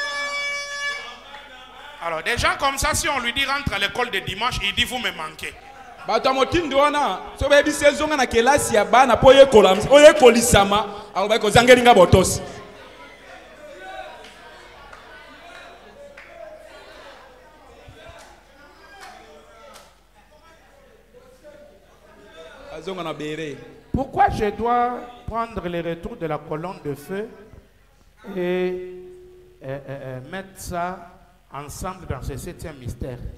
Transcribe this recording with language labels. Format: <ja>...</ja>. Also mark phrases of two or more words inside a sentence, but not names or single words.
<fr>Alors des gens comme ça, si on lui dit rentre à l'école de dimanche, il dit vous me manquez.</fr> <ln>bato ya motindo wana so bayebisi ezonga na kelasi ya bana mpo oyekolisama aloba ekozangeli nga botosi.</ln> <fr>Pourquoi je dois prendre le retour de la colonne de feu et mettre ça ensemble dans ce 7e mystère?</fr>